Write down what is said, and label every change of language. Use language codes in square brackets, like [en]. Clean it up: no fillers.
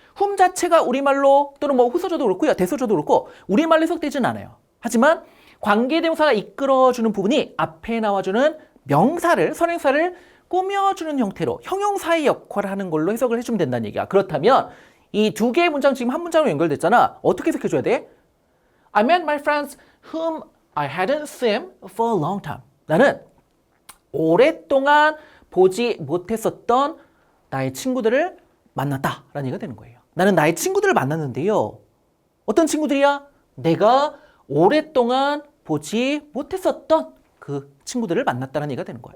[ko] whom 자체가 우리말로 또는 뭐 후서조도 그렇고요, 대서조도 그렇고 우리말로 해석되진 않아요. 하지만 관계대명사가 이끌어주는 부분이 앞에 나와주는 명사를, 선행사를 꾸며주는 형태로 형용사의 역할을 하는 걸로 해석을 해주면 된다는 얘기야. 그렇다면 이 두 개의 문장 지금 한 문장으로 연결됐잖아. 어떻게 해석해줘야 돼? [en] I met my friends whom I hadn't seen for a long time. [ko] 나는 오랫동안 보지 못했었던 나의 친구들을 만났다라는 얘기가 되는 거예요. 나는 나의 친구들을 만났는데요. 어떤 친구들이야? 내가 오랫동안 보지 못했었던 그 친구들을 만났다는 얘기가 되는 거야.